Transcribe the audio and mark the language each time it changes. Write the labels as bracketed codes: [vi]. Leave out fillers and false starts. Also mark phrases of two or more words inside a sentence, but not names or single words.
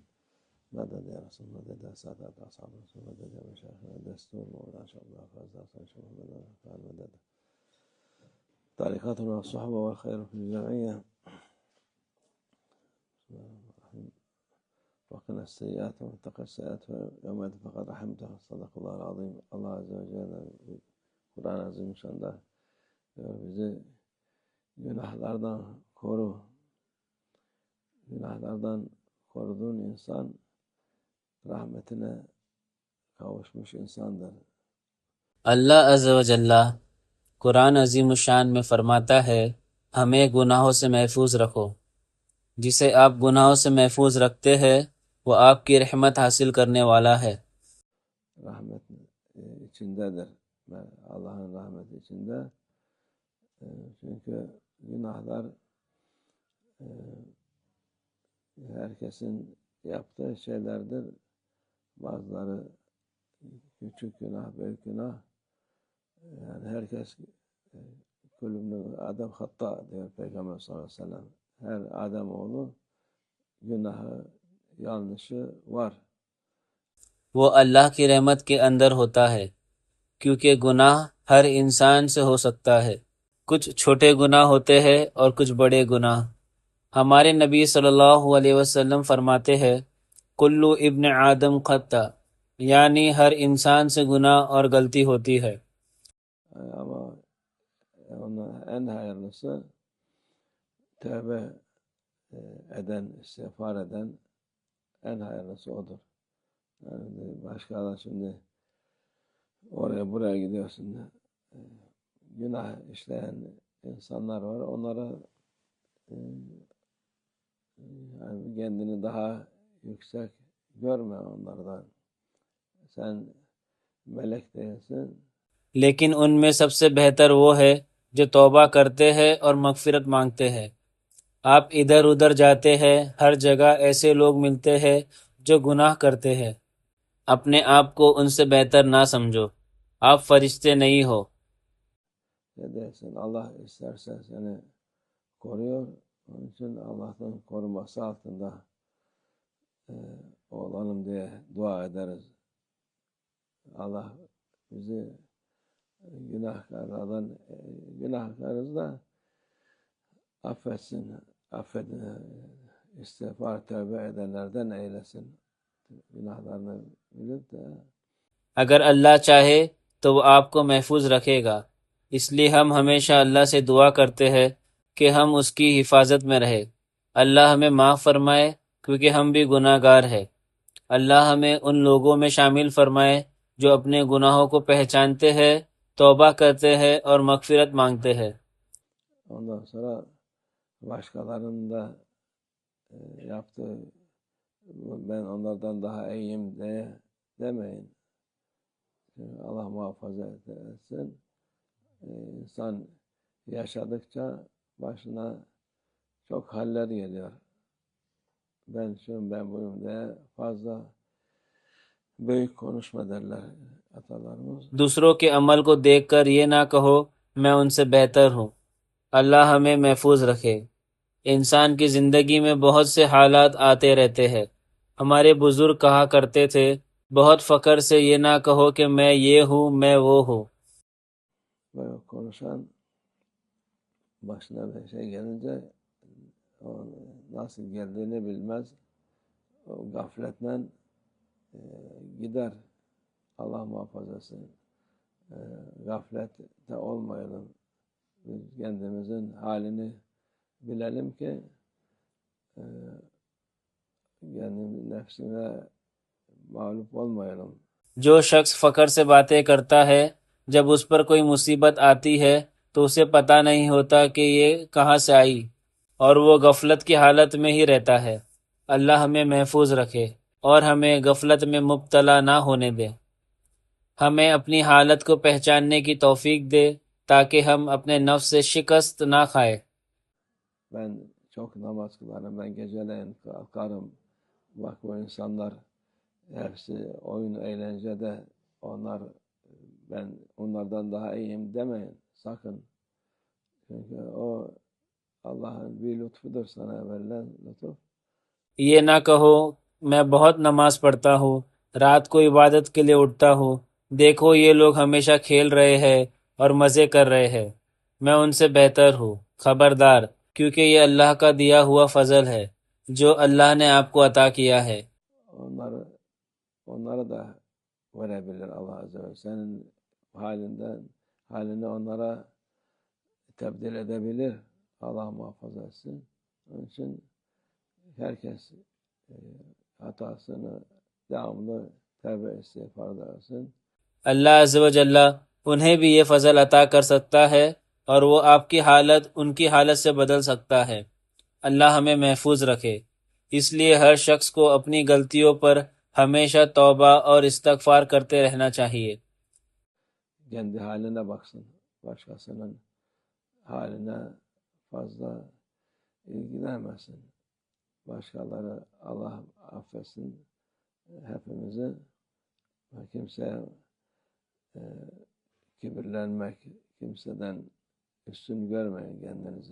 [ar] مدد يا رسول مدد يا سادات أصحاب رسول مدد يا مشايخنا دستور مولانا شاء الله فاز شاء الله تعالى مدد طريقتنا والصحبة والخير في الجمعية. بسم الله الرحمن الرحيم. وقنا السيئات واتقى السيئات يوم فقد رحمته. صدق الله العظيم. [tr] Allah [ar] عز وجل [tr] Kur'an-ı Azimüşşan'da diyor bizi günahlardan koru. Günahlardan koruduğun insan rahmetine kavuşmuş insandır. [hi] अल्लाह [ar] عز وجل [hi] कुरान अजीम शान में फरमाता है, हमें गुनाहों से महफूज रखो। जिसे आप गुनाहों से महफूज रखते हैं वो आपकी रहमत हासिल करने वाला है। [tr] Rahmet içindedir. Allah'ın rahmeti içinde. Çünkü günahlar herkesin yaptığı şeylerdir. Bazıları küçük günah, büyük günah. Yani herkes kulübün Adem hatta diyor Peygamber [ar] صلى الله عليه وسلم. [tr] Her Ademoğlu günahı, yanlışı var. [hi] वो अल्लाह की रहमत के अंदर होता है, क्योंकि गुनाह हर इंसान से हो सकता है। कुछ छोटे गुनाह होते हैं और कुछ बड़े गुनाह। हमारे नबी [ar] صلى الله عليه وسلم [hi] फरमाते हैं, [ar] كل ابن آدم خطاء, [hi] यानी हर इंसान से गुनाह और गलती होती है। [tr] Ama ona en hayırlısı tövbe eden, istiğfar eden en hayırlısı odur. Yani başkalar şimdi oraya buraya gidiyorsun. Günah işleyen insanlar var. Onlara yani kendini daha yüksek görme onlardan. Sen melek değilsin. [hi] लेकिन उनमें सबसे बेहतर वो है जो तौबा करते हैं और मगफिरत मांगते हैं। आप इधर उधर जाते हैं, हर जगह ऐसे लोग मिलते हैं जो गुनाह करते हैं। अपने आप को उनसे बेहतर ना समझो, आप फरिश्ते नहीं हो। [tr] Ne dersin? Allah isterse seni koruyor. Onun için Allah'ın koruması altında olalım diye dua ederiz. Allah bizi günahkarız da affetsin, istiğfar, tövbe edenlerden eylesin. Günahlarını bilip de [hi] अगर अल्लाह चाहे तो वो आपको महफूज रखेगा। इसलिए हम हमेशा अल्लाह से दुआ करते हैं कि हम उसकी हिफाजत में रहे। अल्लाह हमें माफ़ फरमाए, क्योंकि हम भी गुनाहगार हैं। अल्लाह हमें उन लोगों में शामिल फरमाए जो अपने गुनाहों को पहचानते हैं, तौबा करते हैं और मगफिरत मांगते हैं। [tr] ondan sonra başkalarının da yaptığı ben onlardan daha iyiyim diye demeyin. Allah muhafaza etsin. İnsan yaşadıkça başına çok haller geliyor. Ben şuyum, ben buyum diye fazla büyük konuşma derler atalarımız. [hi] दूसरों के अमल को देखकर ये ना कहो मैं उनसे बेहतर हूँ। अल्लाह हमें महफूज रखे। इंसान की ज़िंदगी में बहुत से हालात आते रहते हैं। हमारे बुजुर्ग कहा करते थे, बहुत फ़ख्र से ये ना कहो कि मैं ये हूँ, मैं वो हूँ। [tr] Böyle konuşan başına bir şey gelince o nasıl geldiğini bilmez. O gafletle gider. Allah muhafaza etsin. Gaflette olmayalım. Biz kendimizin halini bilelim ki kendi nefsine mağlup olmayalım. [hi] जो शख्स फ़ख्र से बातें करता है, जब उस पर कोई मुसीबत आती है तो उसे पता नहीं होता कि ये कहाँ से आई, और वो गफलत की हालत में ही रहता है। अल्लाह हमें महफूज रखे और हमें गफलत में मुब्तला ना होने दे। हमें अपनी हालत को पहचानने की तौफीक दे, ताकि हम अपने नफ्स से शिकस्त ना खाए। [tr] Ben çok namaz kılarım. Ben geceleyin kalkarım. Bak bu insanlar hepsi oyun eğlencede. Ben onlardan daha iyiyim demeyin. Sakın. Çünkü o Allah'ın bir lütfudur, sana verilen lütuf. [hi] ये ना कहो मैं बहुत नमाज पढ़ता हूँ, रात को इबादत के लिए उठता हूँ, देखो ये लोग हमेशा खेल रहे हैं और मजे कर रहे हैं, मैं उनसे बेहतर हूँ। खबरदार, क्योंकि ये अल्लाह का दिया हुआ फजल है जो अल्लाह ने आपको अता किया है। [tr] Onları, onlara da verebilir Allah [ar] عز وجل. [tr] Senin halini onlara tebdil edebilir. Allah muhafaza etsin. Onun için herkes hatasını devamlı tevbe istiğfar edersin. [hi] अल्लाह [ar] عز وجل [hi] उन्हें भी ये फजल अता कर सकता है और वो आपकी हालत उनकी हालत से बदल सकता है। अल्लाह हमें महफूज रखे। इसलिए हर शख्स को अपनी गलतियों पर हमेशा तौबा और इस्तगफार करते रहना चाहिए। [tr] Kendi haline baksın. Başkasının haline fazla ilgilenmesin. Başkaları Allah affetsin hepimizi. Kimseye kibirlenmek, kimseden üstün görmeyin kendinizi.